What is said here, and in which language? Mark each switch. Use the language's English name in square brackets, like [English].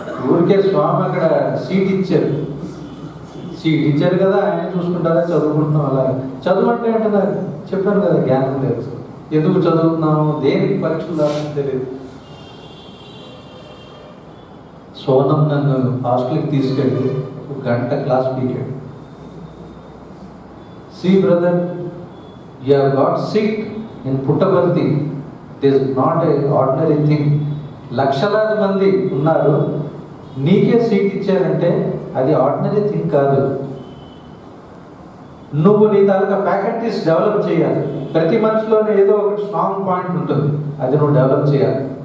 [Telugu] ఊరికే స్వామి అక్కడ సీట్ ఇచ్చారు కదా, ఆయన చూసుకుంటారా, చదువుకుంటున్నాం. అలా చదువు అంటే నాకు చెప్పాను కదా, జ్ఞానం లేదు. ఎందుకు చదువుతున్నాము, దేనికి పరీక్షలు రావడం తెలియదు. సోనం నన్ను హాస్టల్కి తీసుకెళ్ళి 1 గంట class period. [English] See brother, you have got seat in Puttaparthi. This is not a ordinary thing. [Telugu] లక్షలాది మంది ఉన్నారు, నీకే సీట్ ఇచ్చారంటే అది ఆర్డినరీ థింగ్ కాదు. నువ్వు నీ తాలూకా ఫ్యాకల్టీస్ డెవలప్ చేయాలి. ప్రతి మనిషిలోనే ఏదో ఒక స్ట్రాంగ్ పాయింట్ ఉంటుంది, అది నువ్వు డెవలప్ చేయాలి.